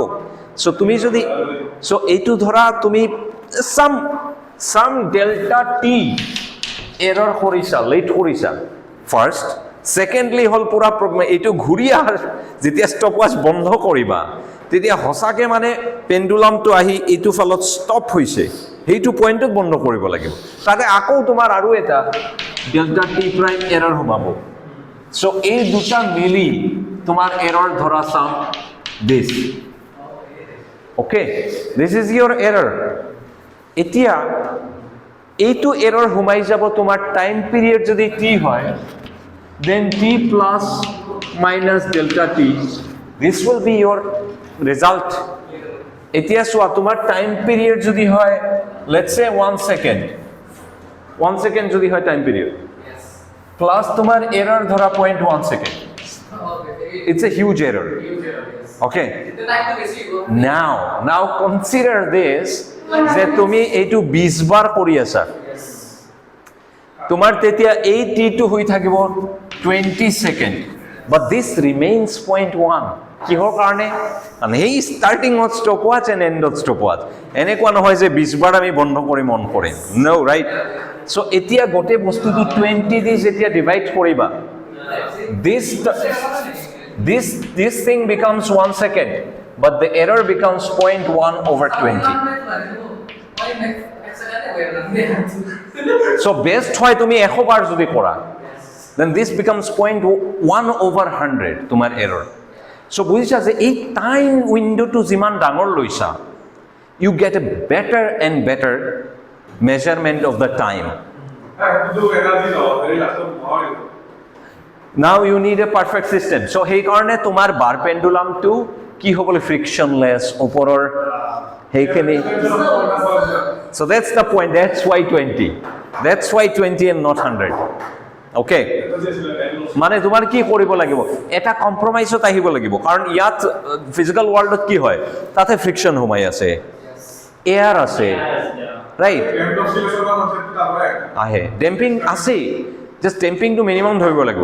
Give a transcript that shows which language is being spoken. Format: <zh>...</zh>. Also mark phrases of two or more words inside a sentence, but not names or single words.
<as>চ' তুমি যদি এইটো ধৰা তুমি</as> <en>some delta t error</en> <as>কৰিছা, লেট কৰিছা</as> <en>first, secondly</en> <as>হল পুরা এইটো ঘূৰি আহাৰ যেতিয়া</as> <en>stop watch</en> <as>বন্ধ কৰিবা তেতিয়া হসাকে মানে পেন্ডুলামটো আহি এইটো ফালত ষ্টপ হৈছে, সেইটো পয়েন্টত বন্ধ কৰিব লাগিব, তাতে আকৌ তোমাৰ আৰু এটা</as> <en>delta t prime error</en> <as>সোমাব। সো এই দুটা মিলি তোমাৰ এৰৰ ধৰা</as> <en>sum this, okay this is your error.</en> <as>এতিয়া এইটো এৰৰ সোমাই যাব তোমাৰ</as> <en>time period</en> <as>যদি টি হয়,</as> <en>then t plus minus delta t, this will be your result.</en> <as>এতিয়া চোৱা তোমাৰ</as> <en>time period</en> <as>যদি হয়</as> <en>let's say 1 second</en> <as>যদি হয়</as> <en>time period plus</en> <as>তোমার এরর ধরা 0.1 সেকেন্ড,</as> <en>it's a huge error. Okay, now consider this</en> <as>যে তুমি এইটো 20 বার কৰি আছা, তোমার তেতিয়া এই টি2 হৈ থাকিব 20 সেকেন্ড,</as> <en>but this remains 0.1</en> <as>কিহৰ কাৰণে? মানে এই</as> <en>starting of stop watch and end of stop watch</en> <as>এনেকুৱা নহয় যে 20 বার আমি বন্ধ কৰি মন কৰিম,</as> <en>no right?</en> <as>সো এতিয়া গোটেই বস্তুটো 20 দি যেতিয়া ডিভাইড কৰিবা</as> <en>this thing becomes 1 second, but the error becomes 0.1 over 20. So best</en> <as>হয় তুমি 100 বার যদি কৰা,</as> <en>then this becomes 0.1 over 100 তোমাৰ error.</en> <as>So বুজিছা যে এই</as> <en>time window</en> <as>যিমান ডাঙৰ লৈছা,</as> <en>you get a better and better measurement of the time. Now you need a perfect system.</en> <as>So সেই কাৰণে তোমাৰ বাৰ পেন্ডুলামটো কি হ'বলৈ frictionless ওপৰৰ সেইখিনি.</as> <en>So that's the point. That's why 20. That's why 20 and not 100. Okay.</en> <as>মানে তোমাৰ কি কৰিব লাগিব, এটা কম্প্ৰমাইজত আহিব লাগিব, কাৰণ ইয়াত</as> <en>physical world</en> <as>কি হয়, তাতে ফ্ৰিকশন সোমাই আছে, এয়াৰ আছে, ৰাইট, আহে ডেম্পিং আছে,</as> <en>just damping minimum</en> <as>ধৰিব লাগিব.</as>